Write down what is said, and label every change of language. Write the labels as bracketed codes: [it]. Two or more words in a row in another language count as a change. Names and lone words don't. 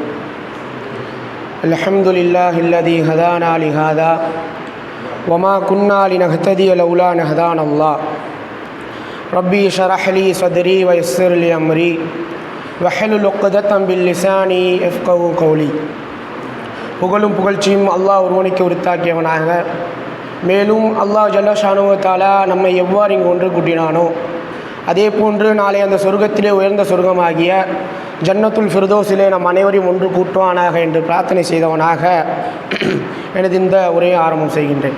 [ar] الحمد لله الذي هدانا لهذا وما كنا لنهتدي لولا أن هدانا الله. ربي اشرح لي صدري ويسر لي أمري واحلل عقدة من لساني يفقهوا قولي. [ta] புகழும் புகழ்ச்சியும் அல்லாஹ் ஒருவனுக்கு உரித்தாக்கியவனாக, மேலும் [ar] الله جل شأنه وتعالى [ta] நம்மை எவ்வாறு இங்கு ஒன்று கூட்டினானோ அதே போன்று நாளை அந்த சொர்க்கத்திலே உயர்ந்த சொர்க்கமாகிய ஜன்னத்துல் ஃபிர்தௌஸிலே நம் அனைவரையும் ஒன்று கூட்டுவானாக என்று பிரார்த்தனை செய்தவனாக எனது இந்த உரையை ஆரம்பம் செய்கின்றேன்.